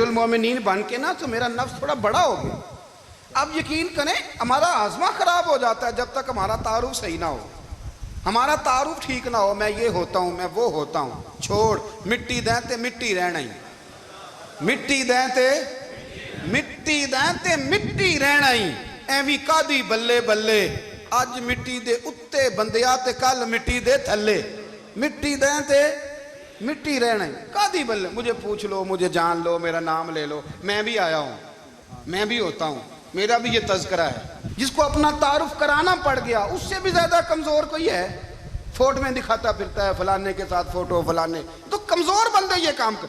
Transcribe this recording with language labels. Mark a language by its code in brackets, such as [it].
[ur] امیر المومنین بن کے نا تو میرا نفس تھوڑا بڑا ہو گیا. اب یقین کریں ہمارا آزما خراب ہو جاتا ہے جب تک ہمارا تعارف صحیح نہ ہو, ہمارا تعارف ٹھیک نہ ہو. میں یہ ہوتا ہوں, [pa] میں وہ ہوتا ہوں, چھوڑ مٹی دیں تے مٹی رہنا ہی, مٹی دیں تے مٹی دیں تے مٹی رہنا ہی. ایویں کادی بلے بلے اج مٹی دے اتے بندیا تے کل مٹی دے تھلے, مٹی دیں تے مٹی رہنا ہی. [ur] کادی بلے مجھے پوچھ لو, مجھے جان لو, میرا نام لے لو, میں بھی آیا ہوں, میں بھی ہوتا ہوں, میرا بھی یہ تذکرہ ہے. جس کو اپنا تعارف کرانا پڑ گیا اس سے بھی زیادہ کمزور کوئی ہے. فوٹو میں دکھاتا پھرتا ہے فلانے کے ساتھ فوٹو فلانے, تو کمزور بندے یہ کام کرتے.